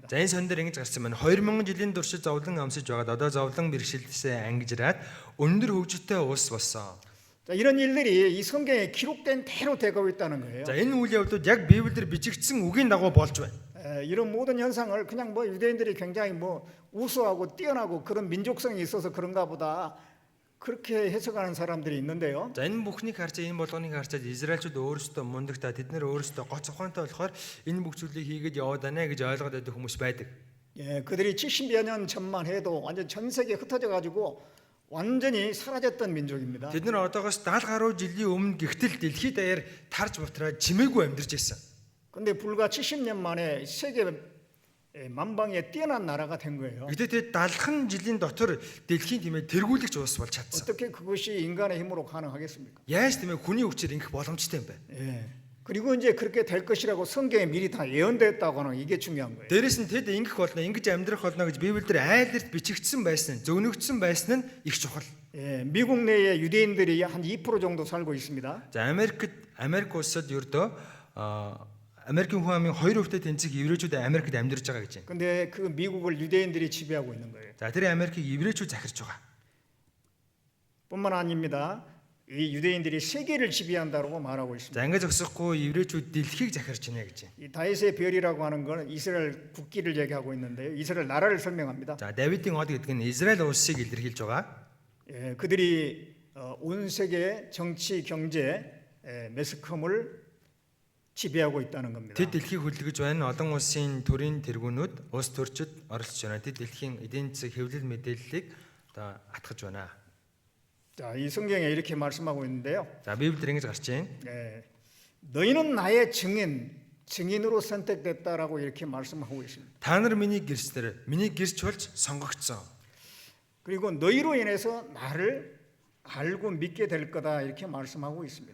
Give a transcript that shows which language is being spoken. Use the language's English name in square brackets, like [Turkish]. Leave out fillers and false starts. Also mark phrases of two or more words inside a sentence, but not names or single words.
[Mongolian] За энэ сон дээр ингэж гарсан байна. 2000 жилийн туршид зовлон амсаж байгаад одоо зовлон бэрхшээлтсээ ангижраад өндөр хөгжөлтэй улс болсон. [Korean] 자, 이런 일들이 이 성경에 기록된 대로 되고 있다는 거예요. [Mongolian] За энэ үйл явдлууд яг Библиэр бичигдсэн үгийн дагуу болж байна. [Korean] 이런 모든 현상을 그냥 뭐 유대인들이 굉장히 뭐 우수하고 뛰어나고 그런 민족성이 있어서 그런가 보다 그렇게 해석하는 사람들이 있는데요. [Mongolian] За энэ бүхнийг харж энэ болгоныг харчаад Израильчууд өөрсдөө мундагтаа тэд нэр өөрсдөө гоц ухаантай болохоор энэ бүх зүйлийг хийгээд яваад байна гэж ойлгоод байдаг хүмүүс байдаг. [Korean] 그들이 70여 년 전만 해도 완전 전 세계에 흩어져 가지고 완전히 사라졌던 민족입니다. [Mongolian] Тэд нар одоогоос 70 гаруй жилийн өмнө гихтэл дэлхийд даяар тарж бутраад чимээгүй амьдарч байсан. [Korean] 근데 불과 70년 만에 세계 만방에 뛰어난 나라가 된 거예요. [Mongolian] Гэтэ тэд 70 жилийн дотор дэлхийн тиймээ тэргүүлэгч улс болж чадсан. [Korean] 어떻게 그것이 인간의 힘으로 가능하겠습니까? [Mongolian] Яаж тиймээ хүний хүчээр ингэх боломжтой юм бэ? [Korean] 그리고 이제 그렇게 될 것이라고 성경에 미리 다 예언됐다고 하는 이게 중요한 거예요. [Mongolian] Дээрэс нь тэд ингэх болно, ингэж амьдрах болно гэж Библиэр айлдэрт бичигдсэн байсан нь, зөвнөгдсөн байсан нь их чухал. [Korean] 미국 내에 유대인들이 한 2% 정도 살고 있습니다. [Mongolian] За Америк улсад ердөө Америкийн хүн амын 2% тэнцэг еврейчүүд Америкт амьдарч байгаа гэж байна. [Korean] 근데 그 미국을 유대인들이 지배하고 있는 거예요. [Mongolian] За тэр Америкийг еврейчүүд захирч байгаа. [Korean] 뿐만 아닙니다. 이 유대인들이 세계를 지배한다고 말하고 있습니다. [Mongolian] За ингэж зогсохгүй еврейчүүд дэлхийг захирч байна гэж байна. [Korean] 이 다윗의 별이라고 하는 건 이스라엘 국기를 얘기하고 있는데요. 이스라엘 나라를 설명합니다. [Mongolian] За Давидын од гэдэг нь Израиль улсыг илэрхийлж байгаа. [Korean] 그들이 온 세계 정치, 경제, 매스컴을 지배하고 있다는 겁니다. [Mongolian] Тэд дэлхийг хөдөлгөж байна. Олон улсын төрийн тэргүүнүүд, улс төрчид оролцож байна. Тэд дэлхийн эдийн засаг хэвлэл мэдээллийг одоо атгаж байна. [Korean] 자, 이 성경에 이렇게 말씀하고 있는데요. [Mongolian] За Библиэр ингэж гарч байна. [Korean] 너희는 나의 증인으로 선택됐다라고 이렇게 말씀하고 있습니다. [Mongolian] Та нар миний гэрчлэр, миний гэрч болж сонгогдсон. [Korean] 그리고 너희로 인해서 나를 알고 믿게 될 거다 이렇게 말씀하고 있습니다.